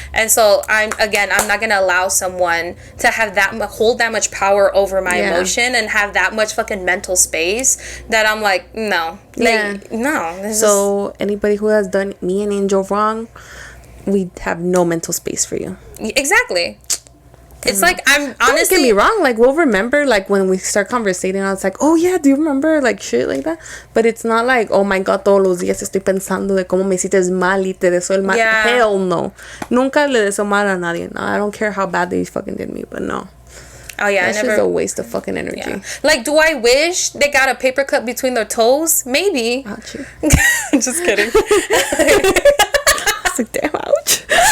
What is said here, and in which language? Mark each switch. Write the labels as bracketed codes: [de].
[en] And so, I'm not going to allow someone to have hold that much power over my emotion and have that much fucking mental space that I'm like, no. Like, no. So, anybody who has done me and Angel wrong, we have no mental space for you. Exactly. It's like, I'm honestly... Don't get me wrong, like, we'll remember, like, when we start conversating, I was like, oh, yeah, do you remember, like, shit like that? But it's not like, oh, my God, [es] todos los días estoy pensando de cómo me hiciste mal y te deseo el mal. [en] Yeah. Hell no. [es] Nunca le deseo mal a nadie. [en] No, I don't care how bad they fucking did me, but no. Oh, yeah, That's just a waste of fucking energy. Yeah. Like, do I wish they got a paper cut between their toes? Maybe. Ouch. Just kidding. I was like, damn, ouch.